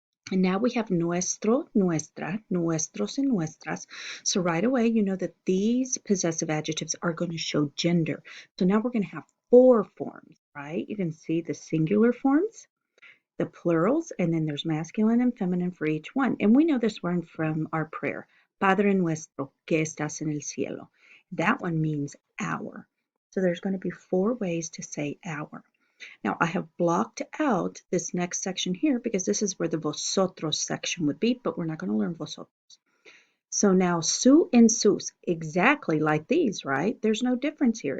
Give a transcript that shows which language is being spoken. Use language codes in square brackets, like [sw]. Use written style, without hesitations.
[en] And now we have nuestro, nuestra, nuestros, and nuestras. So right away, you know that these possessive adjectives are going to show gender. So now we're going to have four forms, right? You can see the singular forms, the plurals, and then there's masculine and feminine for each one. And we know this one from our prayer. [es] Padre nuestro que estás en el cielo. [en] That one means our. So there's going to be four ways to say our. Now I have blocked out this next section here because this is where the vosotros section would be, but we're not going to learn vosotros. So now su and sus, exactly like these, right? There's no difference here.